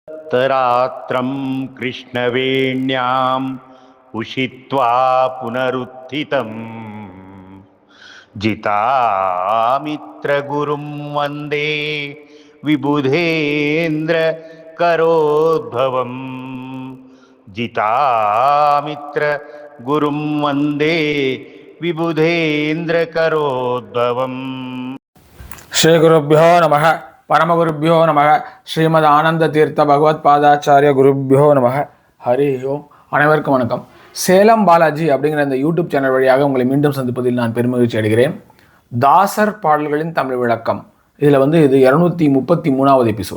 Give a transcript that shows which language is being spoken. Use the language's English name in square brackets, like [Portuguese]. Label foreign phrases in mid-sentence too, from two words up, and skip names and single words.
[Sanskrit] तरात्रं कृष्णवेण्याम् उषित्वा पुनरुत्थितं जितामित्रगुरुं वन्दे विबुधेन्द्रकरोद्भवम् जितामित्रगुरुं वन्दे विबुधेन्द्रकरोद्भवम्. श्री गुरुभ्यो नमः परमगुरुभ्यो नमः श्रीमत् आनन्द तीर्थ भगवत् पादाचार्य गुरुभ्यो नमः हरि ओम्. [Tamil] அனைவருக்கும் வணக்கம். சேலம் பாலாஜி அப்படிங்கிற இந்த யூடியூப் சேனல் வழியாக உங்களை மீண்டும் சந்திப்பதில் நான் பெருமகிழ்ச்சி அடைகிறேன். தாசர் பாடல்களின் தமிழ் விளக்கம் இதில் இது 233வது எபிசோட்.